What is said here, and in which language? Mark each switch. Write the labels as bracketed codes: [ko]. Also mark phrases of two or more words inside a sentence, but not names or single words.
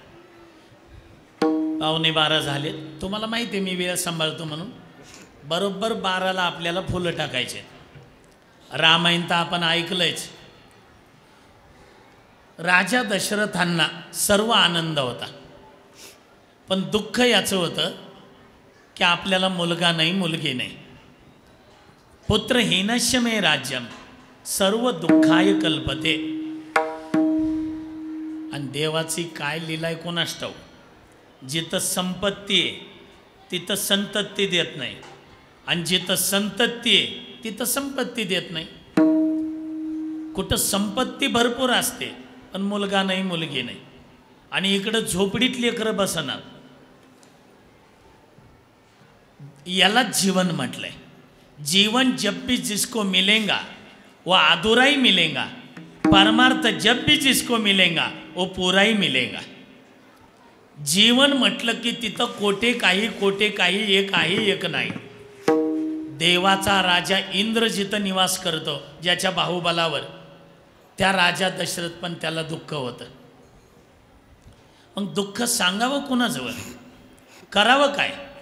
[mr] 11:15 झाले तुम्हाला माहिती आहे मी वेळ सांभाळतो म्हणून बरोबर 12ला आपल्याला फुलं टाकायचे रामायण तर आपण ऐकलंयच राजा दशरथांना सर्व आनंद होता पण दुःख याचं होतं की आपल्याला मुलगा नाही मुलगी नाही [sa] पुत्रहीनस्य मे राज्यम सर्व दुःखाय कल्पते [mr] आणि देवाची काय लीलाय कोणास ठाऊक जिथं संपत्ती आहे तिथं संतती देत नाही आणि जिथं संतती आहे तिथं संपत्ती देत नाही कुठं संपत्ती भरपूर असते पण मुलगा नाही मुलगी नाही आणि इकडं झोपडीत लेकरं बसणार याला जीवन म्हटलंय [hi] जीवन जब भी जिसको मिलेगा वो अधूरा ही मिलेगा परमार्थ जब भी जिसको मिलेगा वो पूरा ही मिलेगा [mr] जीवन म्हटलं की तिथं कोटे काही एक आहे एक नाही देवाचा राजा इंद्र जिथं निवास करतो ज्याच्या बाहुबलावर त्या राजा दशरथ पण त्याला दुःख होतं मग दुःख सांगावं कुणाजवळ करावं काय